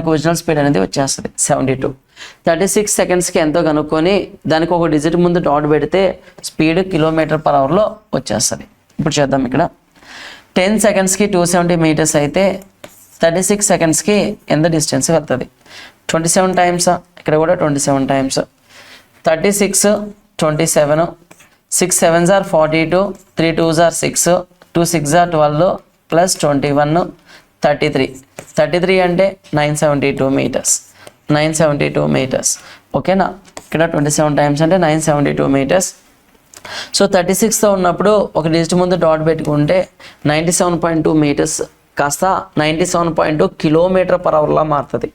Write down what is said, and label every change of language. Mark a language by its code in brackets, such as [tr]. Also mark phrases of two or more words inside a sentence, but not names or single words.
[te] సో మనకు [en] original speed [te] అనేది వచ్చేస్తుంది 72. 36 సెకండ్స్కి ఎంతో కనుక్కొని దానికి ఒక డిజిట్ ముందు డాట్ పెడితే స్పీడ్ km/hలో వచ్చేస్తుంది. ఇప్పుడు చేద్దాం. ఇక్కడ 10 సెకండ్స్కి 270 మీటర్స్ అయితే 36 సెకండ్స్కి ఎంత డిస్టెన్స్ వెళ్తుంది? 27 టైమ్స్, ఇక్కడ కూడా 27 టైమ్స్. 36 27, [en] 6 7s are 42, 3 2s are 6, 2 6s are 12 [te] ప్లస్ 21 33 అంటే 972 మీటర్స్. 972 మీటర్స్. ఓకేనా? ఇక్కడ 27 టైమ్స్ అంటే 972 మీటర్స్. సో 36తో ఉన్నప్పుడు ఒక డిజిట్ ముందు డాట్ పెట్టుకుంటే 97.2 మీటర్స్ కాస్త 97.2 km/hలా మారుతుంది.